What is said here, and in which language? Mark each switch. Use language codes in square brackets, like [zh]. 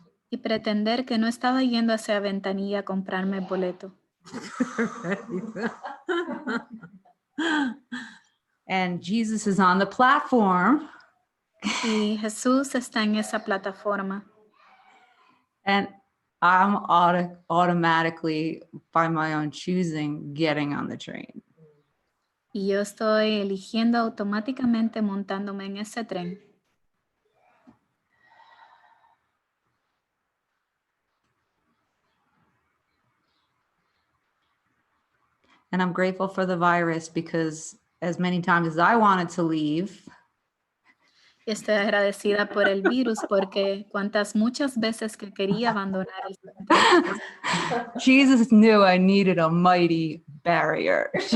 [es] Y pretender que no estaba yendo hacia la ventanilla a comprarme el boleto. [en] And Jesus is on the platform. [es] Y Jesús está en esa plataforma. [en] And I'm automatically, by my own choosing, getting on the train. [es] Y yo estoy eligiendo automáticamente montándome en ese tren. [en] And I'm grateful for the virus because as many times as I wanted to leave, [es] Y estoy agradecida por el virus porque muchas veces que quería abandonar el centro. [en] Jesus knew I needed a mighty barrier.